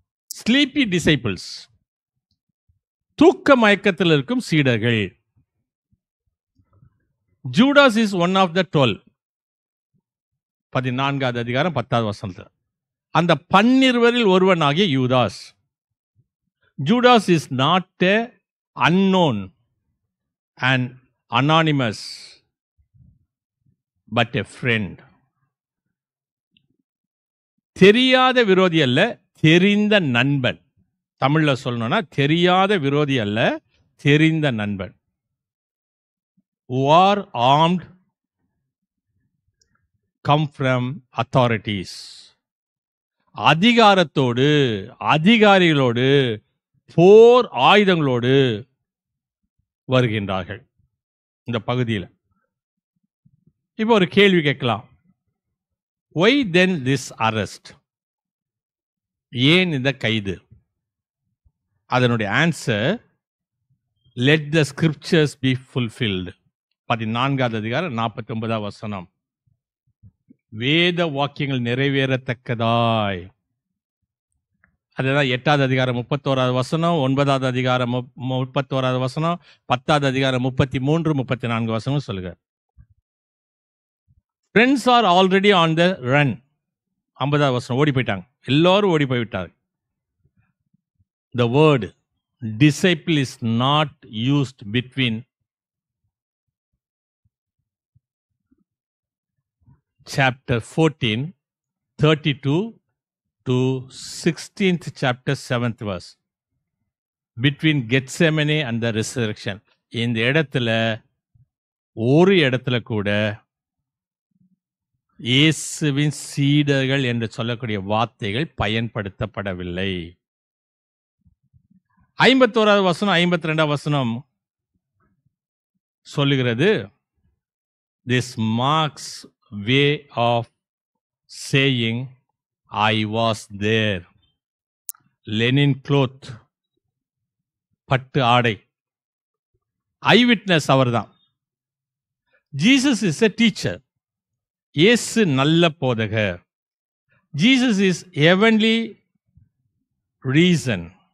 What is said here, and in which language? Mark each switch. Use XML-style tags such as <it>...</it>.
<en>sleepy disciples,</en> <ta>தூக்க மயக்கத்தில் இருக்கும் சீடர்கள்.</ta> <en>Judas is one of the 12.</en> <ta>14வது அதிகாரம் 10வது வசனத்தில் அந்த 12 ஒருவனாகிய யூதாஸ்.</ta> <en>Judas is not a unknown and anonymous, but a friend.</en> <ta>தெரியாத விரோதி அல்ல, தெரிந்த நண்பன். தமிழ்ல சொல்லணும்னா தெரியாத விரோதி அல்ல, தெரிந்த நண்பன்.</ta> <en>Who are armed, come from authorities.</en> <ta>அதிகாரத்தோடு, அதிகாரிகளோடு, போர் ஆயுதங்களோடு வருகின்றார்கள் இந்த பகுதியில். இப்போ ஒரு கேள்வி கேட்கலாம்.</ta> <en>Why then this arrest?</en> <ta>ஏன் இந்த கைது? அதனுடைய</ta> <en>Answer, let the scriptures be fulfilled.</en> <ta>14வது அதிகாரம் 49வது வசனம். வேத வாக்கியங்கள் நிறைவேறத்தக்கதாய். அதுதான் 8வது அதிகாரம் 31வது வசனம், 9வது அதிகாரம் 31வது வசனம், 10வது அதிகாரம் 33, 34 வசனம் சொல்லுங்க.</ta> <en>Friends are already on the run.</en> <ta>50வது வசனம், ஓடி போயிட்டாங்க, எல்லாரும் ஓடி போய்விட்டாங்க.</ta> <en>The word disciple is not used between chapter 14:32 to 16th chapter 7th verse, between Gethsemane and the resurrection.</en> <ta>இந்த இடத்துல ஒரு இடத்துல கூட இயேசுவின் சீடர்கள் என்று சொல்லக்கூடிய வார்த்தைகள் பயன்படுத்தப்படவில்லை. 51வது வசனம் 52வது வசனம் சொல்லுகிறது,</ta> <en>this marks way of saying I was there.</en> <ta>Lenin cloth, பட்டு ஆடை.</ta> <en>eyewitness</en> <ta>அவர்தான்.</ta> <en>Jesus is a teacher.</en> <ta>இயேசு நல்ல போதகர்.</ta> <en>Jesus is heavenly reason.</en>